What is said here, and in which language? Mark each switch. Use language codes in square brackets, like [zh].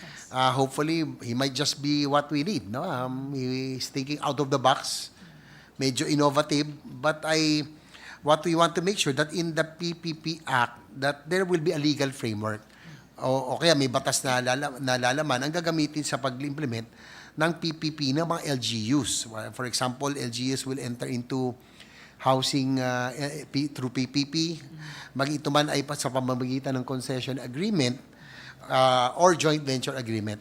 [en] Hopefully, he might just be what we need. No, he's thinking out of the box, medyo innovative. But what we want to make sure that in the PPP Act, that there will be a legal framework. [tl] O kaya may batas na lalaman ang gagamitin sa pag-implement ng PPP ng mga LGUs. [en] For example, LGUs will enter into housing through PPP. [tl] Ito man ay sa pamamagitan ng concession agreement, or joint venture agreement.